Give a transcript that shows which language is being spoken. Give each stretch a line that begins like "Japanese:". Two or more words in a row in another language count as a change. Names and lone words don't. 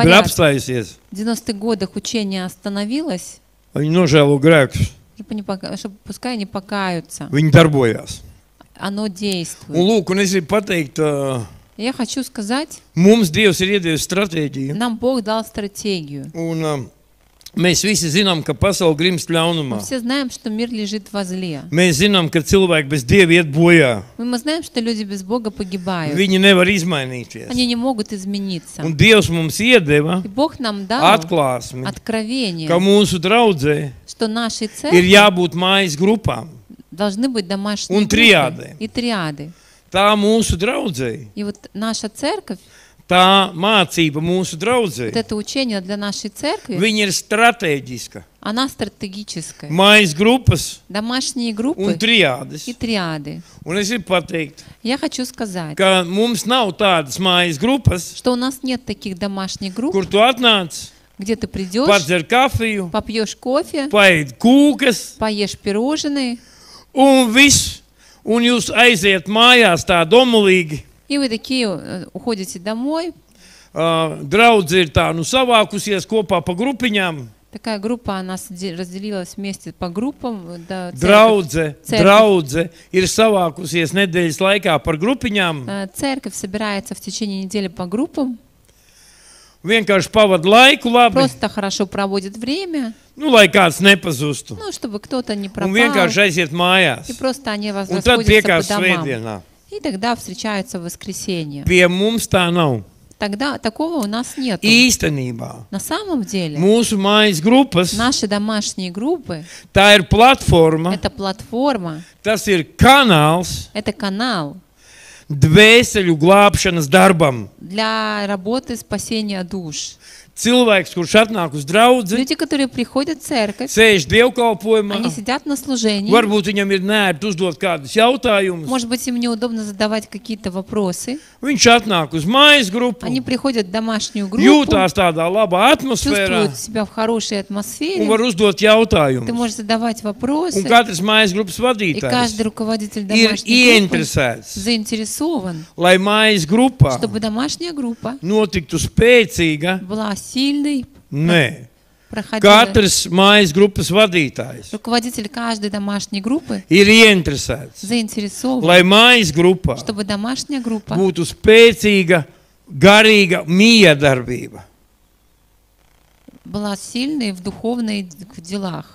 Russian: говорят,
Latvian: apstājusies,
Russian: В 90-х годах учение остановилось,
Latvian: viņi nožēlo grēkus,
Russian: чтобы пускай они покаются.
Latvian: viņi darbojās.
Russian: Оно
Latvian: Un
Russian: действует.
Latvian: lūk, un es gribu pateikt,
Russian: Я хочу сказать,
Latvian: mums Dievs ir iedevis stratēģiju,
Russian: нам Бог дал стратегию.
Latvian: un mēs visi zinām, ka pasaule grimst
Russian: Мы
Latvian: ļaunumā.
Russian: все знаем, что мир лежит во зле.
Latvian: Mēs zinām, ka cilvēki bez Dieva iet bojā.
Russian: Мы знаем, что люди без Бога погибают.
Latvian: Viņi nevar izmainīties.
Russian: Они не могут измениться.
Latvian: Un Dievs mums iedeva
Russian: И Бог нам дал
Latvian: atklāsmi,
Russian: откровение,
Latvian: ka mūsu draudzē
Russian: что нашей
Latvian: ir
Russian: церкви
Latvian: jābūt mājas grupām.
Russian: должны быть домашние
Latvian: Un
Russian: группы
Latvian: triādi.
Russian: и триады.
Latvian: Tā mūsu draudzē,
Russian: И вот наша церковь,
Latvian: tā mācība mūsu
Russian: вот
Latvian: draudzē,
Russian: это учение для нашей церкви,
Latvian: viņa ir strateģiska.
Russian: она стратегическая.
Latvian: Mājas grupas
Russian: Домашние
Latvian: un
Russian: группы
Latvian: triādes.
Russian: и триады.
Latvian: Un es gribu pateikt,
Russian: Я хочу сказать,
Latvian: ka mums nav tādas mājas grupas,
Russian: что у нас нет таких домашних групп,
Latvian: kur tu atnāc,
Russian: где ты придешь,
Latvian: padzer kafiju,
Russian: попьешь кофе,
Latvian: paēd kūkas
Russian: поешь пирожные,
Latvian: un viss. Un jūs aiziet mājās tā domulīgi.
Russian: и вы такие уходите домой.
Latvian: Draudze ir tā, nu savākusies kopā pa grupiņām.
Russian: Такая группа, она разделилась вместе по группам. Да,
Latvian: Draudze
Russian: Церковь.
Latvian: ir savākusies nedēļas laikā par grupiņām.
Russian: Церковь собирается в течение недели по группам,
Latvian: Vienkārši pavada laiku labi,
Russian: просто хорошо проводит время,
Latvian: nu, lai kāds nepazustu.
Russian: ну, чтобы кто-то не
Latvian: Un
Russian: пропал,
Latvian: vienkārši aiziet mājās.
Russian: и просто они
Latvian: Un tad
Russian: расходятся
Latvian: tiekās
Russian: по домам.
Latvian: svētdienā.
Russian: И тогда встречаются в воскресенье.
Latvian: Pie mums tā nav.
Russian: Тогда такого у нас нет.
Latvian: Īstenībā
Russian: На самом деле,
Latvian: mūsu mājas grupas,
Russian: наши домашние группы
Latvian: tā ir platforma, –
Russian: это платформа,
Latvian: tas ir kanāls
Russian: это канал
Latvian: dvēseļu glābšanas darbam.
Russian: для работы спасения душ.
Latvian: Cilvēks, kurš atnāk uz draudzi,
Russian: Люди, которые приходят в церковь,
Latvian: sēž dievkalpojumā,
Russian: они сидят на служении.
Latvian: varbūt viņam ir nērti uzdot kādus jautājumus.
Russian: Может быть, им неудобно задавать какие-то вопросы.
Latvian: Viņš atnāk uz mājas grupu,
Russian: Они приходят в домашнюю группу,
Latvian: jūtās tādā labā atmosfērā
Russian: чувствуют себя в хорошей
Latvian: un
Russian: атмосфере.
Latvian: var uzdot
Russian: Ты
Latvian: jautājumus.
Russian: можешь задавать вопросы,
Latvian: Un katrs mājas grupas
Russian: и каждый
Latvian: vadītājs
Russian: руководитель
Latvian: ir
Russian: домашней группы
Latvian: ieinteresēts,
Russian: заинтересован,
Latvian: lai mājas grupa
Russian: чтобы домашняя группа
Latvian: notiktu spēcīga.
Russian: была сильной,
Latvian: Nē,
Russian: проходила.
Latvian: katrs mājas grupas vadītājs
Russian: Руководитель каждой домашней группы
Latvian: ir ieinteresēts,
Russian: заинтересован,
Latvian: lai mājas grupa
Russian: чтобы домашняя группа
Latvian: būtu spēcīga, garīga miedarbība.
Russian: была сильной в духовных делах.